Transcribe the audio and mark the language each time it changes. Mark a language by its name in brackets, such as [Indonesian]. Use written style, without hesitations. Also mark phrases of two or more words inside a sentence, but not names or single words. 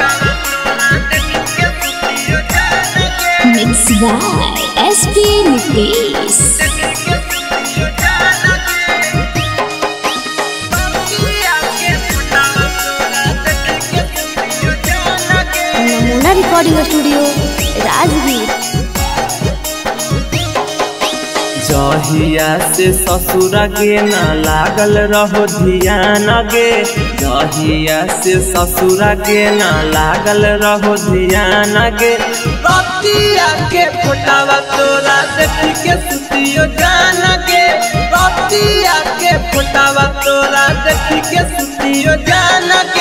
[English] Mixed by SP Nitesh. Namuna Recording Studio, Rajgir. [Magahi] जहिया से ससुरा गे न लागल रहो ध्यान गे, जहिया से ससुरा गे न लागल रहो ध्यान गे। रतिया के फोटावा तोरा देखी के सुतियो जान गे, रतिया के फोटावा तोरा देखी के सुतियो जान गे।